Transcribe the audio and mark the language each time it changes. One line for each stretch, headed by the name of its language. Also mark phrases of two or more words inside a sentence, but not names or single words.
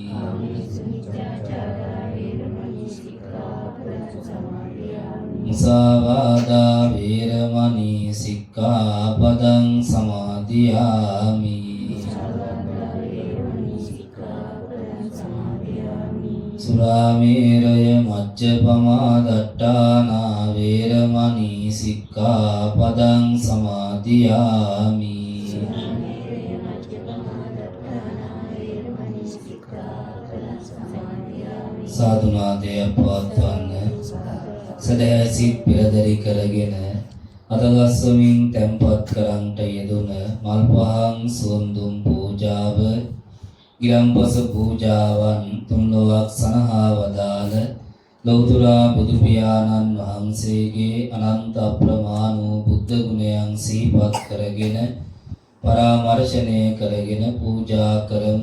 Pali: මුසාවාදා වේරමණී සික්ඛාපදං සමාදියාමි සුරාමේරය මජ්ජපමා දට්ඨානා වේරමණී සික්ඛාපදං සමාදියාමි
Sinhala: සාදුනාදය පවත්වන්න සදහැසිත පෙරදරි කරගෙන අතගස්වමින් තැන්පත් කරන්ට යෙදුන මල් පහන් සුවඳුම් පූජාව ගිලම්පස පූජාවන් තුන්ලොවක් සනහා වදාළ ලෞතර බුදු පියාණන් වහන්සේගේ අනන්ත අප්‍රමාණ වූ බුද්ධ ගුණයන් සිහිපත් කරගෙන පරාමර්ශනය කරගෙන පූජා කරමු.